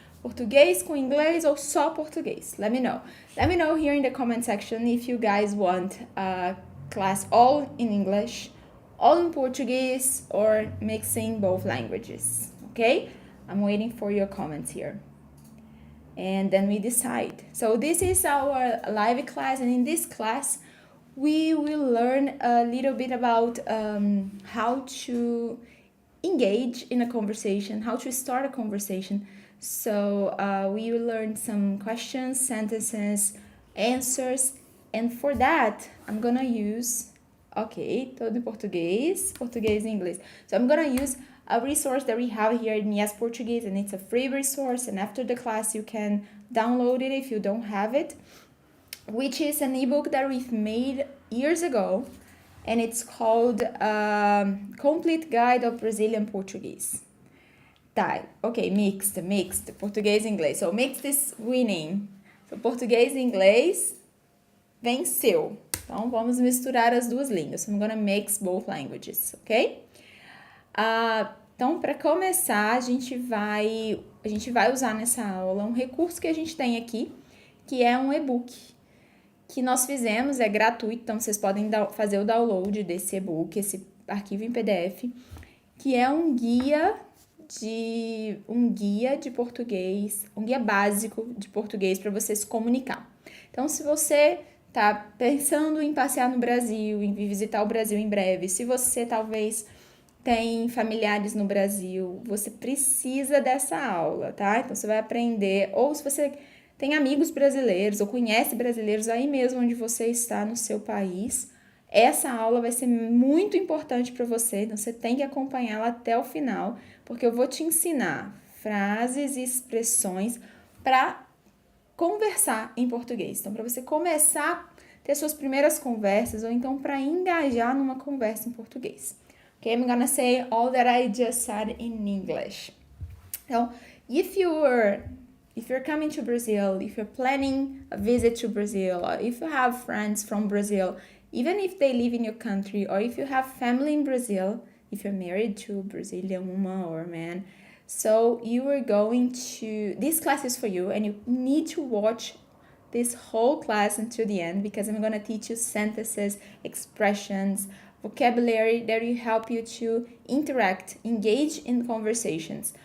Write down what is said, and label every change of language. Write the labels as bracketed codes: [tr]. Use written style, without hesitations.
[pt] Português com inglês ou só português? [en] Let me know. Let me know here in the comment section if you guys want a class all in English, all in Portuguese, or mixing both languages. Okay? I'm waiting for your comments here. And then we decide. So this is our live class, and in this class, we will learn a little bit about how to engage in a conversation, how to start a conversation. So we will learn some questions, sentences, answers, and for that, I'm gonna use, [pt] todo em português e inglês. [en] So I'm gonna use a resource that we have here in Yes Portuguese, and it's a free resource, and after the class you can download it if you don't have it, which is an ebook that we've made years ago, and it's called Complete Guide of Brazilian Portuguese. [pt] Tá, ok, [en] mixed, [pt] português e inglês. [en] So mixed is winning. [pt] So português e inglês venceu. Então vamos misturar as duas línguas. [en] So I'm gonna mix both languages, ok? [pt] Então, para começar, a gente vai usar nessa aula um recurso que a gente tem aqui, que é um e-book, que nós fizemos, é gratuito, então vocês podem fazer o download desse e-book, esse arquivo em PDF, que é um guia de português, um guia básico de português para você se comunicar. Então, se você está pensando em passear no Brasil, em visitar o Brasil em breve, se você talvez tem familiares no Brasil, você precisa dessa aula, tá? Então, você vai aprender, ou se você tem amigos brasileiros ou conhece brasileiros aí mesmo onde você está no seu país, essa aula vai ser muito importante para você, então você tem que acompanhá-la até o final, porque eu vou te ensinar frases e expressões para conversar em português. Então, para você começar a ter suas primeiras conversas, ou então para engajar numa conversa em português. [en] Okay, I'm gonna say all that I just said in English. So, if you're coming to Brazil, if you're planning a visit to Brazil, or if you have friends from Brazil, even if they live in your country, or if you have family in Brazil, if you're married to a Brazilian woman or man, so you are going to, this class is for you, and you need to watch this whole class until the end, because I'm gonna teach you sentences, expressions, vocabulary that will help you to interact, engage in conversations.